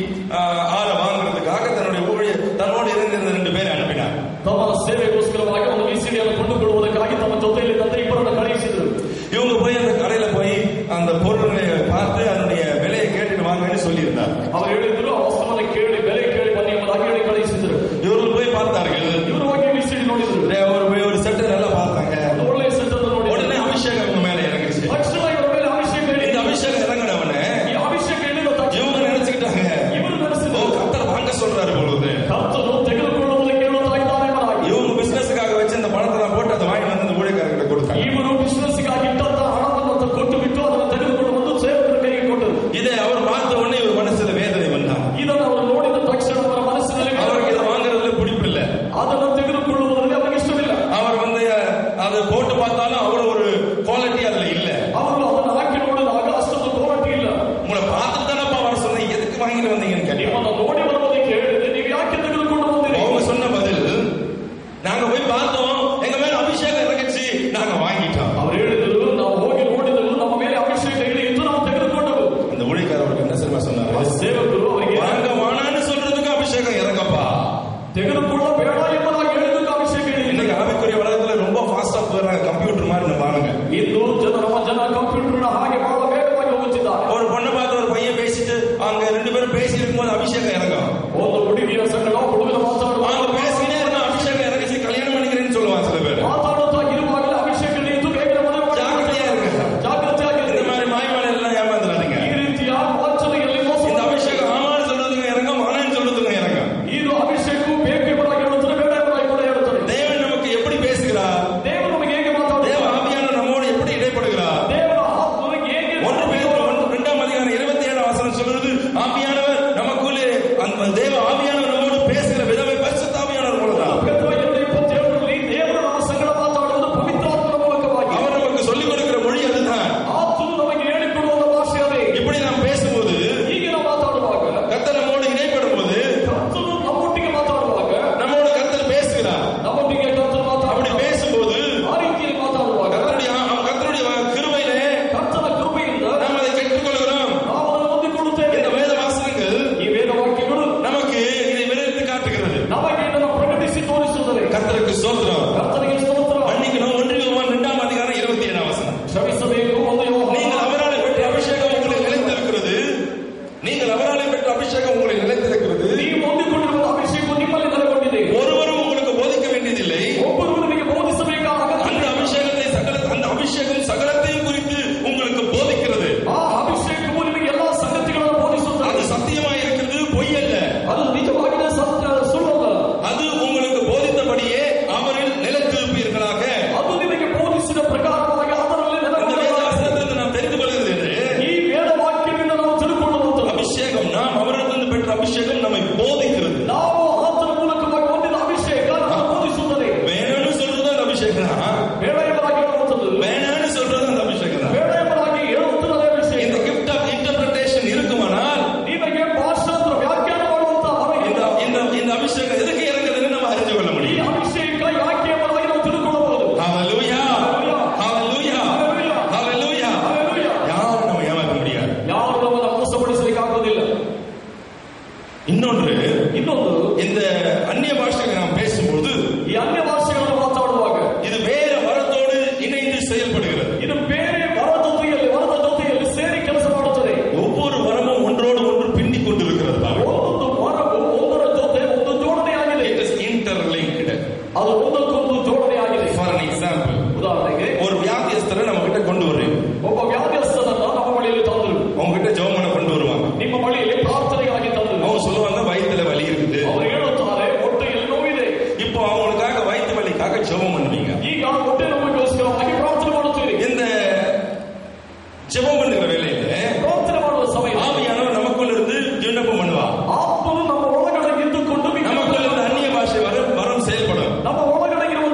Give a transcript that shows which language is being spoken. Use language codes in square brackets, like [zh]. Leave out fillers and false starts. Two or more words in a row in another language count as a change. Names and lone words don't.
[ta] ஆள வாங்குறதுக்காக தன்னோடு இருந்திருந்த 2 பேரை அனுப்பினார். [kn] ತಮ್ಮ ಸೇವೆಗೋಸ್ಕರವಾಗಿ ಒಂದು ವಿಸಿಡಿಯನ್ನು ಕೊಂಡುಕೊಳ್ಳುವುದಕ್ಕಾಗಿ ತಮ್ಮ ಜೊತೆಯಲ್ಲಿ ತಂದ ಇಬ್ಬರನ್ನು ಕಳುಹಿಸಿದರು. [ta] இவங்க போய் அந்த கடையில போய் அந்த பொருள்களை பார்த்து அதனுடைய விலையை கேட்டுட்டு வாங்கன்னு சொல்லியிருந்தார். [kn] ಅವರು ಹೇಳಿದ್ರು ಆ ವಸ್ತುವನ್ನು ಕೇಳಿ ಬೆಲೆ ಕೇಳಿ ಬನ್ನಿ ಎಂಬುದಾಗಿ ಹೇಳಿ ಕಳುಹಿಸಿದರು. [ta] இவர்கள் போய் பார்த்தார்கள். [kn] ಇವರು ಹೋಗಿ ವಿಸಿಡಿ ನೋಡಿದ್ರು. [ta] ஒரு செட்டை நல்லா பார்த்தாங்க. [kn] ಒಳ್ಳೆಯ ಸೆಟ್ ಅನ್ನು ನೋಡಿ [ta] உடனே அபிஷேகம் இவங்க மேல இறங்குச்சு. [kn] ತಕ್ಷಣ ಇವರ ಮೇಲೆ ಅಭಿಷೇಕ [ta] இந்த அபிஷேகம் இறங்கினவனே [kn] ಈ ಅಭಿಷೇಕ ಹೇಳಿದ ತಕ್ಷಣ [ta] இவங்க நினைச்சுக்கிட்டாங்க [kn] ಇವರು ನಡೆಸಿದ್ರು [ta] கர்த்தர் வாங்க சொல்றாரு பொழுது [kn] ಕರ್ತನು ತೆಗೆದುಕೊಳ್ಳುವುದಕ್ಕೆ ಹೇಳುತ್ತಾ ಇದ್ದಾರೆ ಎಂಬುದಾಗಿ. [ta] இவங்க பிசினஸ்க்காக வச்சு அந்த பணத்தை போட்டு அதை வாங்கி வந்து ஊழியக்காரர்கிட்ட கொடுத்தாங்க. [kn] ಇವರು ಬಿಸಿನೆಸ್ಗಾಗಿ ಇಟ್ಟಂತ ಹಣವನ್ನು ಕೊಟ್ಟು ಬಿಟ್ಟು ಅದನ್ನು ತೆಗೆದುಕೊಂಡು ಬಂದು ಸೇವಕರ ಕೈಗೆ ಕೊಟ್ಟರು. [ta] இதை அவர் பார்த்த உடனே இவர் மனசுல வேதனை வந்தார். [kn] ಇದನ್ನು ಅವರು ನೋಡಿದ ತಕ್ಷಣ ಅವರ ಮನಸ್ಸಿನಲ್ಲಿ [ta] அவருக்கு இதை வாங்குறதுல பிடிப்பில்ல. [kn] ಅದನ್ನು ತೆಗೆದುಕೊಳ್ಳುವುದರಲ್ಲಿ ಅವರಿಗೆ ಇಷ್ಟವಿಲ್ಲ. [ta] அவர் அதை போட்டு பார்த்தாலும் அவ்வளவு ஒரு குவாலிட்டி அதுல இல்ல. [kn] ಅವರು ಅದನ್ನು ಹಾಕಿ ನೋಡಿದಾಗ ಅಷ್ಟೊಂದು ಕ್ವಾಲಿಟಿ ಇಲ್ಲ. [ta] உங்களை பார்த்துட்டு தானப்பா வர சொன்னேன், எதுக்கு வாங்கிட்டு வந்தீங்கன்னு கேட்டேன். [kn] ನಿಮ್ಮನ್ನು ನೋಡಿ ಬರುವುದಕ್ಕೆ ಹೇಳಿದ್ರೆ ನೀವು ಯಾಕೆ ತೆಗೆದುಕೊಂಡು ಬಂದಿರಿ? [ta] அவங்க சொன்ன பதில், நாங்க போய் பார்த்தோம், எங்க மேல அபிஷேகம் இறங்கிச்சு, நாங்க வாங்கிட்டோம். [kn] ಅವರು ಹೇಳಿದ್ರು ನಾವು ಹೋಗಿ ನೋಡಿದ್ರು ನಮ್ಮ ಮೇಲೆ ಅಭಿಷೇಕ ಇಳಿಯಿತು, ನಾವು ತೆಗೆದುಕೊಂಡವು. [ta] அந்த ஊழியக்காரருக்கு என்ன தெரியுமா சொன்னாரு? [kn] ಸೇವಕರು ಅವರಿಗೆ [ta] வாங்க வானான்னு சொல்றதுக்கு அபிஷேகம் இறங்கப்பா, [kn] ತೆಗೆದುಕೊಳ್ಳಬೇಡ ಎಂಬುದಾಗಿ ಹೇಳಿದ್ದಕ್ಕೆ ಅಭಿಷೇಕ ಇಳಿಯಿತು. [ta] இன்னைக்கு ஆவிக்குரிய வளர்த்துல ரொம்ப ஃபாஸ்டா போறாங்க, கம்ப்யூட்டர் மாதிரி பாருங்க. [kn] ಇಂದು ಜನ ಕಂಪ್ಯೂಟರ್ ಹಾಗೆ ಬಹಳ ವೇಗವಾಗಿ ಹೋಗುತ್ತಿದ್ದಾರೆ. [ta] ஒரு பொண்ணை பார்த்து ஒரு பையன் பேசிட்டு அங்க 2 பேரும் பேசி இருக்கும்போது அபிஷேகம் இறங்கும். [kn] ಒಂದು ಹುಡುಗಿಯ ಸಂಗಡ ಹುಡುಗನ ಮಾತಾಡುವಾಗ [ta] அவங்க பேசினே இருந்தா அபிஷேகம் இறங்கிச்சு, கல்யாணம் பண்ணிக்கிறேன்னு சொல்லுவாங்க சில பேர். [kn] ಮಾತಾಡುತ್ತಾ ಇರುವಾಗಲೇ ಅಭಿಷೇಕ ಇಳಿಯಿತು, ಬೇಗನೆ ಮದುವೆ ಮಾಡಿ. [ta] ஜாக்கிரதையா இருங்க, [kn] ಜಾಗೃತಿಯಾಗಿ [ta] இந்த மாதிரி மாய்மாலை எல்லாம் ஏமாந்துடாதீங்க. [kn] ಈ ರೀತಿಯ ವಂಚನೆಯಲ್ಲಿ ಮೋಸ. [ta] இந்த அபிஷேகம் ஆமான்னு சொல்றதுக்கு இறங்கும், ஆனான்னு சொல்றதுக்கு இறங்கும். [kn] ಇದು ಅಭಿಷೇಕವು ಬೇಕು ಎಂಬುದಾಗಿ ಹೇಳುತ್ತದೆ, ಬೇಡ ಎಂಬುದಾಗಿ ಕೂಡ ಹೇಳುತ್ತದೆ. [ta] தேவன் நமக்கு எப்படி பேசுகிறார்? [kn] ದೇವರು ನಮಗೆ ಹೇಗೆ ಮಾತಾಡುತ್ತಾರೆ? [ta] தேவ ஆவியானவர் நம்மோடு எப்படி இடைப்படுகிறார்? [kn] ದೇವರ ಆತ್ಮನಿಗೆ ಹೇಗೆ [ta] 1 பேதுரு 2ஆம் அதிகாரம் 27ஆம் வசனம் சொல்றது, ஆவியானவர் நமக்குள்ளே அந்த தேவ ஆவியானவர் நம்மோடு பேசுகிற விதமே பரிசுத்த ஆவியானவர் மூலம்தான். [kn] ಪೆತ್ರ 2:27ರಲ್ಲಿ ದೇವರು ನಮ್ಮ ಸಂಗಡ ಮಾತಾಡುವುದು ಪವಿತ್ರಾತ್ಮನ ಮೂಲಕವಾಗಿ. [ta] அவர் நமக்கு சொல்லிக் கொடுக்கிற மொழி அதுதான். [kn] ಆತ್ಮನು ನಮಗೆ ಹೇಳಿಕೊಡುವ ಭಾಷೆ ಅದೇ. [ta] இப்படி நாம் பேசும்போது, [kn] ಹೀಗೆ ನಾವು ಮಾತಾಡುವಾಗ, [ta] கர்த்தர் நம்மோடு இடைப்படும் போது, [kn] ಕರ್ತನು ನಮ್ಮೊಟ್ಟಿಗೆ ಮಾತಾಡುವಾಗ, [ta] நம்மோடு கர்த்தர் பேசுகிறார். [kn] ನಮ್ಮೊಟ್ಟಿಗೆ ಕರ್ತನು [ta] அப்படி [kn] ಮಾತಾಡುವಾಗ, [ta] பேசும்போது [kn] ಆ ರೀತಿಯಲ್ಲಿ ಮಾತಾಡುವಾಗ [ta] கர்த்தருடைய கிருபையிலே [kn] ಕರ್ತನ ಕೃಪೆಯಿಂದ [ta] நாம் அதை பெற்றுக்கொள்கிறோம். [kn] ನಾವು ಅದನ್ನು ಹೊಂದಿಕೊಳ್ಳುತ್ತೇವೆ. [ta] இந்த வேத வாசகங்கள் [kn] ಈ ವೇದವಾಕ್ಯಗಳು [ta] நமக்கு இதை விரைத்து காட்டுகிறது. [kn] ನಮಗೆ ಇದನ್ನು ಪ್ರಕಟಿಸಿ ತೋರಿಸುತ್ತದೆ. [ta] கர்த்தருக்கு ஸ்தோத்திரம். [kn] ಕರ್ತನಿಗೆ ಸ್ತೋತ್ರ. [ta] மன்னிக்கணும். 1 யோவான் 2ஆம் அதிகாரம் 27ஆம் வசனம். [kn] ಕ್ಷಮಿಸಬೇಕು. 1 ಯೋಹಾನ. [ta] நீங்கள் அவராலே பெற்ற அபிஷேகம் உங்களில் நிலைத்திருக்கிறது. நீங்கள் அவராலே பெற்ற அபிஷேகம் உங்களில் நிலைத்திருக்கிறது. [kn] ನೀವು ಹೊಂದಿಕೊಂಡಿರುವ ಅಭಿಷೇಕವು ನಿಮ್ಮಲ್ಲಿ ನೆಲೆಗೊಂಡಿದೆ. [ta] ஒருவரும் உங்களுக்கு போதிக்க வேண்டியதில்லை. [kn] ಒಬ್ಬರು ನಿಮಗೆ ಬೋಧಿಸಬೇಕಾದ [ta] அந்த அபிஷேகம் சகலத்தையும் குறித்து உங்களுக்கு போதிக்கிறது. [kn] ಆ ಅಭಿಷೇಕವು ನಿಮಗೆ ಎಲ್ಲಾ ಸಂಗತಿಗಳನ್ನು ಬೋಧಿಸುತ್ತದೆ. [ta] அது சத்தியமாய் இருக்கிறது, பொய் அல்ல. [kn] ಅದು ನಿಜವಾಗಿದೆ, ಸತ್ಯ ಸುಳ್ಳಲ್ಲ. [ta] அது உங்களுக்கு போதித்தபடியே அவரில் நிலைத்திருப்பீர்களாக. [kn] ಅದು ನಿಮಗೆ ಬೋಧಿಸಿದ ಪ್ರಕಾರವಾಗಿ ಅದರಲ್ಲಿ [ta] இந்த வேத வசனத்திலிருந்து நாம் தெரிந்து கொள்கிறது என்று, [kn] ಈ ವೇದವಾಕ್ಯದಿಂದ ನಾವು ತಿಳ್ಕೊಳ್ಳಬಹುದು. [ta] அபிஷேகம் நாம் அவரிடமிருந்து பெற்ற அபிஷேகம் நம்மை போதிக்கிறது. [kn] ನಾವು ಆತನ ಮೂಲಕವಾಗಿ ಹೊಂದಿದ ಅಭಿಷೇಕ ನಮ್ಮನ್ನು ಬೋಧಿಸುತ್ತದೆ. [ta] வேணும்னு சொல்றது அந்த அபிஷேகம் தான். [kn] ಬೇಡ ಎಂಬುದಾಗಿ ಹೇಳುವಂಥದ್ದು, [ta] வேணும்னு சொல்றது அந்த அபிஷேகம் தான். [kn] ಬೇಡ ಎಂಬುದಾಗಿ ಹೇಳುವಂಥದ್ದು ಅದೇ ಅಭಿಷೇಕ. [ta] இந்த [en] gift of interpretation [ta] இருக்குமானால், [kn] ನಿಮಗೆ ಭಾಷಾಂತರ ವ್ಯಾಖ್ಯಾನ ಮಾಡುವಂತ [ta] இந்த அபிஷேகம் எதுக்கு இறங்குதுன்னு நம்ம அறிந்து கொள்ள [kn] ಈ [ta] முடியும். [kn] ಅಭಿಷೇಕ ಯಾಕೆ ಎಂಬುದಾಗಿ ನಾವು ತಿಳ್ಕೊಳ್ಳಬಹುದು. ஹalleluya, ஹalleluya, ஹalleluya. [ta] யாரும் நம்ம ஏமாற்ற முடியாது. [kn] ಯಾರು ನಮ್ಮನ್ನು ಮೋಸಪಡಿಸಲಿಕ್ಕೆ ಆಗೋದಿಲ್ಲ. [ta] இன்னொன்று, இந்த அந்நிய பாஷைகளை நாம் பேசும்போது, [kn] ಈ ಅನ್ಯ ಭಾಷೆಗಳನ್ನು ಮಾತಾಡುವಾಗ [ta] இது வேற வரத்தோடு இணைந்து செயல்படுகிறது. [kn] ಇದು ಬೇರೆ ವರದ ಜೊತೆಯಲ್ಲಿ ಸೇರಿ ಕೆಲಸ ಮಾಡುತ್ತದೆ. [ta] ஒவ்வொரு வரமும் ஒன்றோடு ஒன்று பின்னிக் கொண்டிருக்கிறது. [kn] ಒಂದೊಂದು ವರವು ಒಂದರ ಜೊತೆ ಒಂದು ಜೋಡಣೆ ಆಗಿದೆ. [en] It is interlinked. [kn] ಅದು ಒಂದಕ್ಕೊಂದು ಜೋಡಣೆ ಆಗಿದೆ. [en] For an example, [kn] ಉದಾಹರಣೆಗೆ [ta] ஒரு வியாதியஸ்தரை நம்ம கிட்ட கொண்டு வர்றீங்க. [kn] ಒಬ್ಬ ವ್ಯಾಧಿಯಸ್ಥನನ್ನ ನಮ್ಮ ಬಳಿಯಲ್ಲಿ ತಂದರು. [ta] அவங்க கிட்ட ஜெபம் பண்ண கொண்டு வருவாங்க. [kn] ನಿಮ್ಮ ಬಳಿಯಲ್ಲಿ ಪ್ರಾರ್ಥನೆಗಾಗಿ ತಂದರು. [ta] அவங்க சொல்லுவாங்க, வயித்துல வலி இருக்குது. [kn] ಅವರು ಹೇಳುತ್ತಾರೆ, ಹೊಟ್ಟೆಯಲ್ಲಿ ನೋವಿದೆ. [ta] இப்போ அவங்களுக்காக வயிற்று வலிக்காக ஜெபம் பண்ணுவீங்க. [kn] ಈಗ ಹೊಟ್ಟೆ ನೋವಿಗೋಸ್ಕರವಾಗಿ ಪ್ರಾರ್ಥನೆ ಮಾಡುತ್ತೀರಿ. [ta] இந்த ஜெபம் பண்ணுகிற வேளையில [kn] ಪ್ರಾರ್ಥನೆ ಮಾಡುವ ಸಮಯ [ta] ஆவியானவர் நமக்குள்ள இருந்து விண்ணப்பம் பண்ணுவார். [kn] ಆತ್ಮನು ನಮ್ಮ ಒಳಗಡೆ ಇದ್ದುಕೊಂಡು [ta] நமக்குள்ள இருந்து அந்நிய பாஷை வரம் செயல்படும். [kn] ನಮ್ಮ ಒಳಗಡೆ